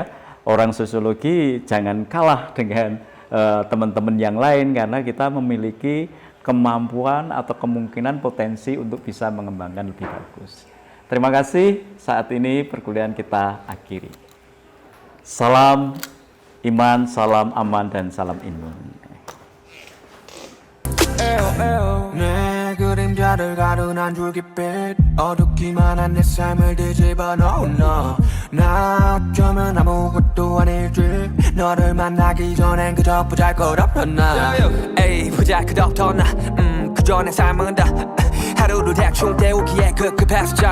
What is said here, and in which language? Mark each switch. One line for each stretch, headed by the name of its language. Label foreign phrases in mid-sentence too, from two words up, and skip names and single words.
Indonesian: Orang sosiologi jangan kalah dengan teman-teman yang lain, karena kita memiliki kemampuan atau kemungkinan potensi untuk bisa mengembangkan lebih bagus. Terima kasih, saat ini perkuliahan kita akhiri. Salam iman, salam aman, dan salam imun.
Korean: 내 그림자를 가둔 한 줄깃빛 어둡기만 한 내 삶을 뒤집어 놓은 너 나 어쩌면 아무것도 아닐지 너를 만나기 전엔 그저 보잘것없던 나 에이 보잘것없던 나 그저 내 삶은 다 하루를 대충 때우기에 급급했었잖아